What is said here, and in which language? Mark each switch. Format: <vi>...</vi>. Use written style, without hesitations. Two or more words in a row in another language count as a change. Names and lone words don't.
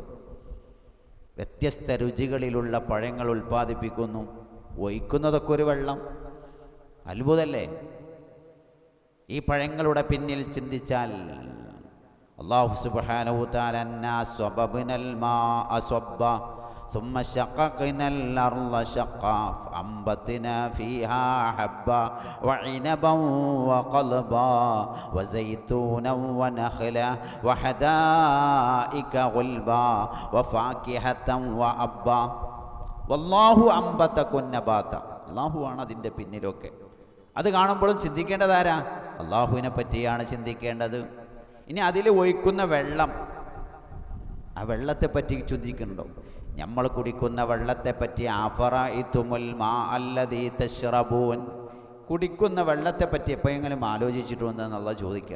<ml>വ്യത്യസ്ത രുചികളിലുള്ള പഴങ്ങൾ ഉൽപ്പാദിപ്പിക്കുന്നു, ഒഴിക്കുന്നതൊക്കെ ഒരു വെള്ളം. അത്ഭുതമല്ലേ? ഈ പഴങ്ങളുടെ പിന്നിൽ ചിന്തിച്ചാൽ</ml> <ar>الله سبحانه تعالى أنا صببنا الماء صبا ثم شققنا الأرض شقا فأنبتنا فيها حبا وعنبا وقلبا وزيتونا ونخلا وحدائق غلبا وفاكهة وأبا والله أنبتكم نباتا.</ar> <ml>അല്ലാഹു ആണ് അതിൻ്റെ പിന്നിലൊക്കെ. അത് കാണുമ്പോഴും ചിന്തിക്കേണ്ടതാരാ? അല്ലാഹുവിനെ പറ്റിയാണ് ചിന്തിക്കേണ്ടത്. ഇനി അതിൽ ഒഴിക്കുന്ന വെള്ളം, ആ വെള്ളത്തെ പറ്റി ചിന്തിക്കുന്നുണ്ടോ? നമ്മൾ കുടിക്കുന്ന വെള്ളത്തെപ്പറ്റി</ml> <ar>أفرأيتم الماء الذي تشربون,</ar> <ml>കുടിക്കുന്ന വെള്ളത്തെപ്പറ്റി എപ്പോഴെങ്കിലും ആലോചിച്ചിട്ടുണ്ടോ എന്നുള്ള ചോദിക്കുക.</ml>